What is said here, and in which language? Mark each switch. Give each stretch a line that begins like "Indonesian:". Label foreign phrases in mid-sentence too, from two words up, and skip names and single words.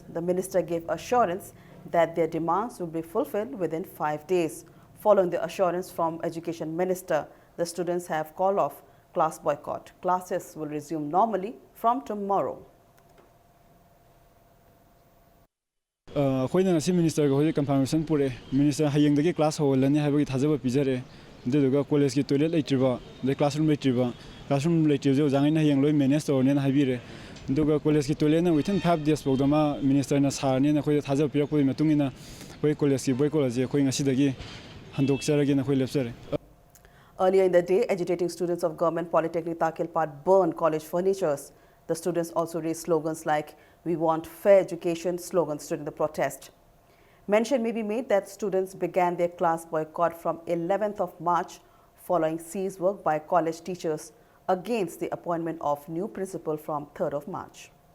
English: The minister gave assurance that their demands will be fulfilled within 5 days. Following the assurance from Education Minister, the students have called off class boycott. Classes will resume normally from tomorrow. Minister confirmation
Manipuri: pure Minister hayeng dagi class holani habagi thajaba pijare deduga college ki toilet leitriba
English: the classroom
Manipuri: leitriba jo jangaina hayeng loi manage torne na habire duga college ki toilet na
English: within 5 days
Manipuri: bogdama minister na sarni na khoi thajaba pirak poi matungina khoi college ki boycott je khoi ngasi dagi
English: Earlier in the day, agitating students of Government Polytechnic Takilpat burned college furnitures. The students also raised slogans like "We want fair education" slogans during the protest. Mention may be made that students began their class boycott from 11th of March following seized work by college teachers against the appointment of new principal from 3rd of March.